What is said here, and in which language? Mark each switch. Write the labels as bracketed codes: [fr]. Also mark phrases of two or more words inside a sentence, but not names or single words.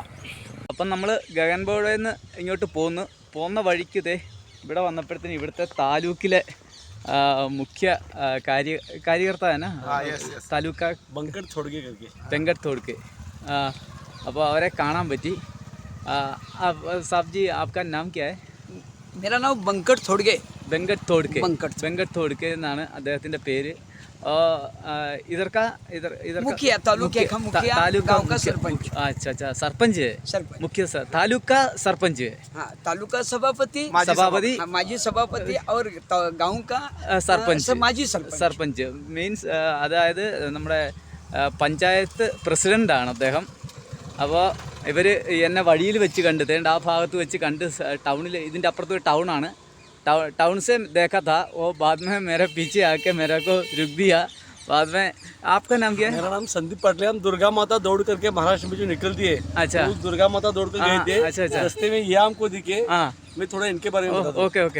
[ml] അപ്പം നമ്മൾ ഗഗൻബോഡയിൽ നിന്ന് ഇങ്ങോട്ട് പോകുന്ന വഴിക്ക് ഇവിടെ വന്നപ്പോഴത്തേന് ഇവിടുത്തെ താലൂക്കിലെ മുഖ്യ കാര്യകർത്താന താലൂക്ക വെങ്കട്ട് തോടുക്കെ അപ്പോൾ അവരെ കാണാൻ പറ്റി. [hi] साब जी आपका नाम क्या है? मेरा नाम बंकट थोड़गे [ml] വെങ്കട്ട് തോടുക്കെ എന്നാണ് അദ്ദേഹത്തിൻ്റെ പേര്. [hi] इधर मुखिया तालुके का मुखिया गांव का सरपंच। अच्छा सरपंच है, मुख्य तालुक का सरपंच है। हाँ, तालुका सभापति माजी सभापति और गांव का माजी [ml] സർപഞ്ച് മീൻസ് അതായത് നമ്മുടെ പഞ്ചായത്ത് പ്രസിഡൻ്റാണ് അദ്ദേഹം. അപ്പോൾ ഇവർ എന്നെ വഴിയിൽ വെച്ച് കണ്ട് ആ ഭാഗത്ത് വെച്ച് കണ്ട് ടൗണിൽ ഇതിൻ്റെ അപ്പുറത്ത് ടൗണാണ്. [hi] टाउन से देखा था वो, बाद में मेरे पीछे आके मेरे को रुक दिया. बाद में आपका नाम क्या है? मेरा नाम संदीप पाटिल है। हम दुर्गा माता दौड़ करके महाराष्ट्र में जो निकलती है, अच्छा, उस दुर्गा माता दौड़ कर गए थे। अच्छा। रास्ते में ये हमको दिखे। मैं थोड़ा इनके बारे में बताता हूं। ओके।